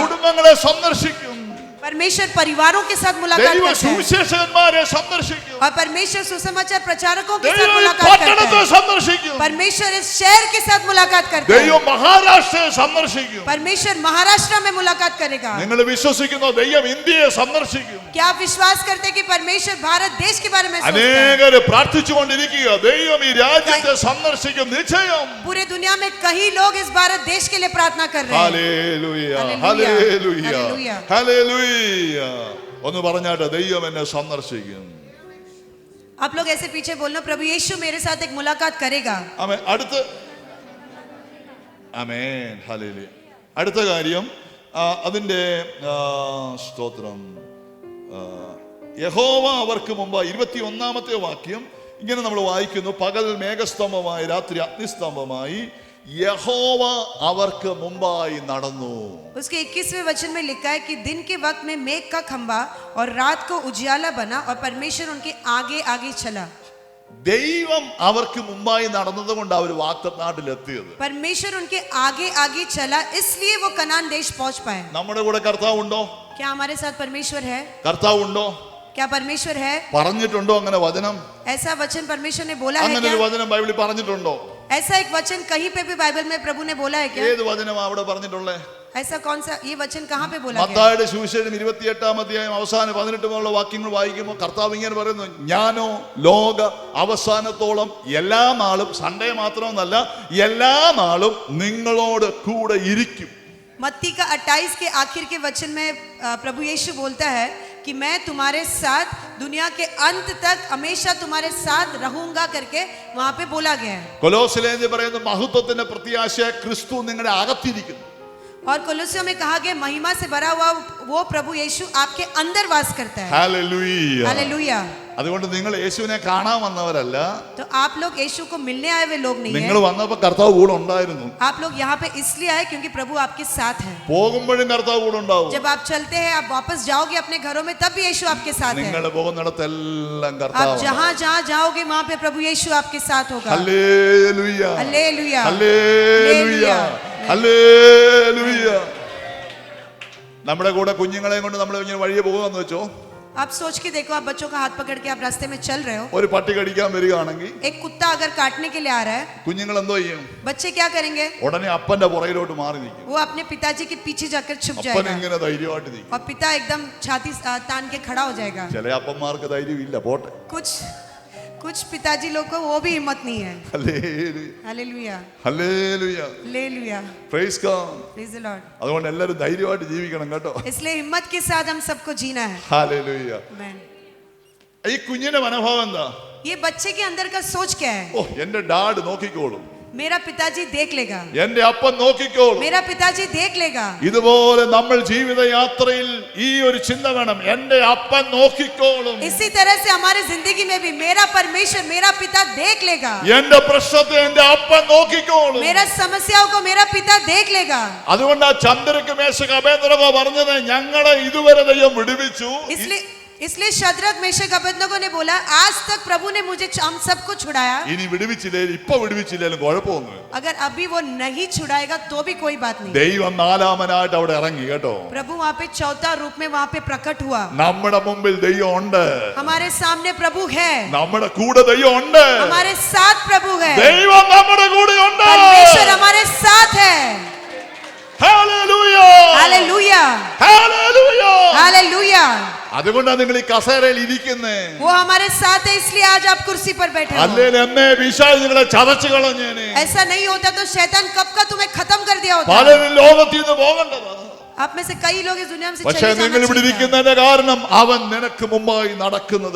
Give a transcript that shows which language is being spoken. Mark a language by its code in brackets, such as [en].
[ml] കുടുംബങ്ങളെ സന്ദർശിക്കും. [hi] परमेश्वर परिवारों के साथ मुलाकात [ml] ദൈവം [hi] करता है. [ml] സുവിശേഷകന്മാരെ സന്ദർശിക്കും. [hi] और परमेश्वर सुसमाचार प्रचारकों के साथ [ml] ദൈവം [hi] मुलाकात करता [ml] പട്ടണത്തെ [hi] है. [ml] സന്ദർശിക്കും. [hi] परमेश्वर इस शहर के साथ मुलाकात करता है. [ml] ദൈവം മഹാരാഷ്ട്രയെ സന്ദർശിക്കും. [hi] परमेश्वर महाराष्ट्र में मुलाकात करेगा. [ml] നിങ്ങൾ വിശ്വസിക്കുന്നോ ദൈവം ഇന്ത്യയെ സന്ദർശിക്കും? [hi] क्या आप विश्वास करते हैं कि परमेश्वर भारत देश के बारे में सोचता है? [ml] അനേകര് പ്രാർത്ഥിച്ചുകൊണ്ടിരിക്കുക ദൈവം ഈ രാജ്യത്തെ സന്ദർശിക്കും നിശ്ചയം. [hi] पूरे दुनिया में कई लोग इस भारत देश के लिए प्रार्थना कर रहे हैं. [ml] Hallelujah hallelujah. Hallelujah hallelujah. Hallelujah. ഒന്ന് പറഞ്ഞാട്ടെ ദൈവം എന്നെ സന്ദർശിക്കും. [hi] आप लोग ऐसे पीछे बोलना, प्रभु यीशु मेरे साथ एक मुलाकात करेगा. [ml] ആമേൻ. Amen hallelujah. അടുത്ത കാര്യം അതിന്റെ സ്തോത്രം. യഹോവ അവർക്ക് മുമ്പ് 21-ാമത്തെ വാക്യം ഇങ്ങനെ നമ്മൾ വായിക്കുന്നു, പകൽ മേഘസ്തംഭമായി രാത്രി അഗ്നിസ്തംഭമായി യഹോവ അവർക്ക് മുമ്പായി നടന്നു. [hi] उसके 21वें वचन में लिखा है कि दिन के वक्त में मेघ का खंभा और रात को उजियाला बना और परमेश्वर उनके आगे आगे चला. [ml] ദൈവം അവർക്ക് മുമ്പായി നടന്നതുകൊണ്ട് അവർ വാഗ്ദത്തനാട്ടിൽ എത്തിയത്. [hi] परमेश्वर उनके आगे आगे चला, इसलिए वो कनान देश पहुंच पाए. [ml] നമ്മുടെ കൂടെ കർത്താവുണ്ടോ? [hi] क्या हमारे साथ परमेश्वर है? [ml] കർത്താവുണ്ടോ? [hi] क्या परमेश्वर है? [ml] പറഞ്ഞിട്ടുണ്ടോ അങ്ങനെ വചനം? [hi] ऐसा वचन परमेश्वर ने बोला है [ml] അങ്ങനെ ഒരു [hi] क्या? [ml] വചനം ബൈബിളിൽ പറഞ്ഞിട്ടുണ്ടോ? [hi] ऐसा एक वचन कहीं पे भी बाइबल में प्रभु ने बोला है क्या? [ml] ഏത് വചനമാ അവിടെ പറഞ്ഞിട്ടുള്ളേ? [hi] ऐसा कौन सा ये वचन कहाँ पे बोला गया? [ml] മത്തായിയുടെ സുവിശേഷം 28-ാം അധ്യായം അവസാനം 18 മുതലുള്ള വാക്യങ്ങൾ വായിക്കുമ്പോൾ കർത്താവ് ഇങ്ങനെ പറയുന്നു, ഞാനോ ലോക അവസാനത്തോളം എല്ലാ നാളും, സൺഡേ മാത്രമെന്നല്ല എല്ലാ നാളും നിങ്ങളോട് കൂടെ ഇരിക്കും. [hi] मत्ती का 28 के आखिर के वचन में प्रभु यीशु बोलता है कि मैं तुम्हारे साथ दुनिया के अंत तक हमेशा तुम्हारे साथ रहूंगा करके वहां पे बोला गया है. [ml] കൊലോസ്യലേഖനത്തിൽ പറയുന്നു മഹത്വത്തിന്റെ പ്രത്യാശ ക്രിസ്തു നിങ്ങളുടെ അകത്തിരിക്കുന്നു. [hi] और कोलोसियों में कहा गया महिमा से भरा हुआ वो प्रभु यीशु आपके अंदर वास करता है. [ml] ഹല്ലേലൂയ. [hi] हालेलुया. [ml] അതുകൊണ്ട് നിങ്ങൾ യേശുവിനെ കാണാൻ വന്നവരല്ല. [hi] तो आप लोग यीशु को मिलने आए हुए लोग नहीं [ml] നിങ്ങൾ [hi] हैं. [ml] വന്നപ്പോൾ കർത്താവ് കൂടെ ഉണ്ടായിരുന്നു. [hi] आप लोग यहाँ पे इसलिए आए क्योंकि प्रभु आपके साथ है. [ml] പോകുമ്പോഴും കർത്താവ് കൂടെ ഉണ്ടാവും. [hi] जब आप चलते हैं, आप वापस जाओगे अपने घरों में, तब भी यीशु आपके साथ है. [ml] നിങ്ങൾ പോകുന്നിടത്തെല്ലാം [hi] आप [ml] കർത്താവ്. [hi] जहाँ जहाँ जाओगे वहाँ पे प्रभु यीशु आपके साथ होगा. [ml] ഹല്ലേലൂയ. [hi] हालेलुया. [ml] ഹല്ലേലൂയ. ഹല്ലേലൂയ. നമ്മുടെ കൂടെ കുഞ്ഞുങ്ങളെയും കൊണ്ട് നമ്മൾ ഇങ്ങനെ വഴിയെ പോകുമെന്ന് വെച്ചോ. [hi] आप सोच के देखो, आप बच्चों का हाथ पकड़ के आप रास्ते में चल रहे हो, [ml] ഒരു പട്ടി കടിക്കാൻ വരികയാണെങ്കിൽ [hi] एक कुत्ता अगर काटने के लिए आ रहा है, [ml] കുഞ്ഞുങ്ങൾ എന്തോ ചെയ്യും? [hi] बच्चे क्या करेंगे? [ml] ഉടനെ അപ്പന്റെ പുറകിലോട്ട് മാറി നിൽക്കും. [hi] वो अपने पिताजी के पीछे जाकर छुप [ml] അപ്പൻ [hi] जाएगा [ml] ഇങ്ങനെ ധൈര്യമായിട്ട് നിൽക്കും. [hi] और पिता एकदम छाती तान के खड़ा हो जाएगा. [ml] ചില അപ്പന്മാർക്ക് ധൈര്യമില്ല, പോട്ടെ. [hi] कुछ पिताजी लोग को वो भी हिम्मत नहीं है. [ml] Hallelujah. [hi] Hallelujah. [ml] Hallelujah. [hi] Hallelujah. [en] Praise God. Praise the Lord. [ml] അതുകൊണ്ട് എല്ലാവരും ധൈര്യമായിട്ട് ജീവിക്കണം കേട്ടോ. [hi] इसलिए हिम्मत के साथ हम सबको जीना है. [ml] ഹല്ലേലൂയ. [hi] आमेन. [ml] ഈ കുഞ്ഞിന്റെ മനോഭാവം എന്താ? [hi] ये बच्चे के अंदर का सोच क्या है? [ml] ഓ എന്റെ ഡാഡ് നോക്കിക്കോളും, [hi] मेरा पिताजी देख लेगा, [ml] എന്റെ അപ്പൻ നോക്കിക്കോളും. [hi] मेरा पिताजी देख लेगा. [ml] ഇതുപോലെ നമ്മൾ ജീവിതയാത്രയിൽ ഈ ഒരു ചിന്ത വേണം, എന്റെ അപ്പൻ നോക്കിക്കോളും. [hi] इसी तरह से हमारे जिंदगी में भी मेरा परमेश्वर, मेरा पिता देख लेगा. [ml] എന്റെ പ്രശ്നത്തെ എന്റെ അപ്പൻ നോക്കിക്കോളും. [hi] मेरा समस्याओं को मेरा पिता देख लेगा. [ml] അതുകൊണ്ട് ആ ചന്ദ്രക്ക് മേശക അബേദ്നെഗോ പറഞ്ഞത് ഞങ്ങളെ ഇതുവരെ ദൈവം വിടുവിച്ചു. [hi] इसलिए शद्रक मेशक अबेदनगो ने बोला, आज तक प्रभु ने मुझे हम सबको छुड़ाया. [ml] ഇനി വിടുവിച്ചില്ലേലും ഇപ്പൊ വിടുവിച്ചില്ലേലും കുഴപ്പമൊന്നും. [hi] अगर अभी वो नहीं छुड़ाएगा तो भी कोई बात नहीं. [ml] ദൈവം നാലാമനായിട്ട് അവിടെ ഇറങ്ങി കേട്ടോ. [hi] प्रभु वहाँ पे चौथा रूप में वहाँ पे प्रकट हुआ. [ml] നമ്മുടെ മുമ്പിൽ ദൈവം ഉണ്ട്, [hi] हमारे सामने प्रभु है, [ml] നമ്മുടെ കൂടെ ദൈവം ഉണ്ട്. [hi] हमारे साथ प्रभु है, [ml] ദൈവം നമ്മുടെ കൂടെ ഉണ്ട്. [hi] परमेश्वर हमारे साथ है. [ml] ഹല്ലേലൂയ. [hi] हालेलुया. [ml] ഹല്ലേലൂയ. [hi] हालेलुया. [ml] അതുകൊണ്ടാണ് നിങ്ങൾ ഈ കസേരയിൽ ഇരിക്കുന്നേ. [hi] वो हमारे साथ है इसलिए आज आप कुर्सी पर बैठे हो. [ml] അല്ലെങ്കിൽ എന്നെ പിശാച് നിങ്ങളെ ചതച്ചു കളഞ്ഞേനെ. [hi] ऐसा नहीं होता तो शैतान कब का तुम्हें खत्म कर दिया होता. [ml] പലരും ലോകത്തിൽ നിന്ന് പോകേണ്ടതാ. [hi] आप में से कई लोग इस दुनिया में से [ml] പക്ഷേ [hi] चले [ml] നിങ്ങൾ [hi] जाना [ml] ഇവിടെ [hi] चाहिए. [ml] ഇരിക്കുന്നതിന്റെ കാരണം അവൻ നിനക്ക് മുമ്പായി നടക്കുന്നത്